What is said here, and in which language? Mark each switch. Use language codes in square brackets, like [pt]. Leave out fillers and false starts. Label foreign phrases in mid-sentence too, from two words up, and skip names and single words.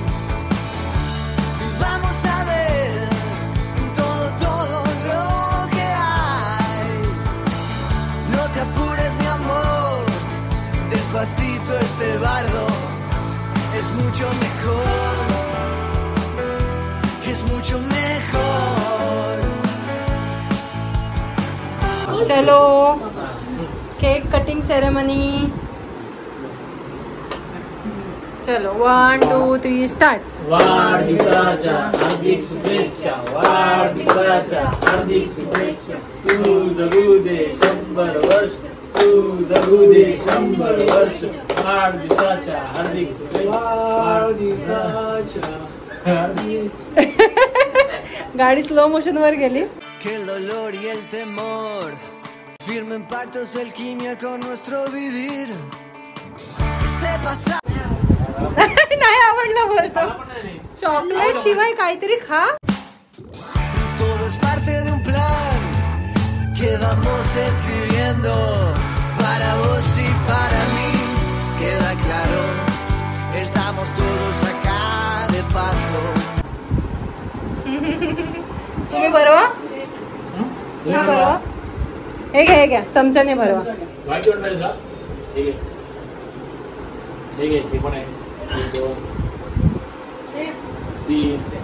[es] Vamos a ver todo lo que hay. No te apures, mi amor. Despacito este bardo es mucho mejor. Es mucho mejor. [en] चलो cake cutting ceremony. [mr] चलो 1 2 3 स्टार्ट. वाढदिवसाच्या हार्दिक शुभेच्छा, वाढदिवसाच्या हार्दिक शुभेच्छा. तू जगू दे 100 वर्ष, तू जगू दे 100 वर्ष. वाढदिवसाच्या हार्दिक शुभेच्छा, वाढदिवसाच्या हार्दिक. गाडी [en] slow motion [mr] वर गेली. [es] Que el dolor y el temor firmen pactos de alquimia con nuestro vivir. Se pasa. [mr] नाही आवडलं बोलतो. चॉकलेट शिवाय काहीतरी खा. [es] Todo es parte de un plan que vamos escribiendo para vos y para mí. Queda claro, estamos todos acá de paso. [mr] तुम्ही भरवा. हा भरवा. हे घ्या चमच्याने भरवा. वाईट वाटलं का? ठीक आहे, ठीक आहे. हे पण आहे. 1 2 3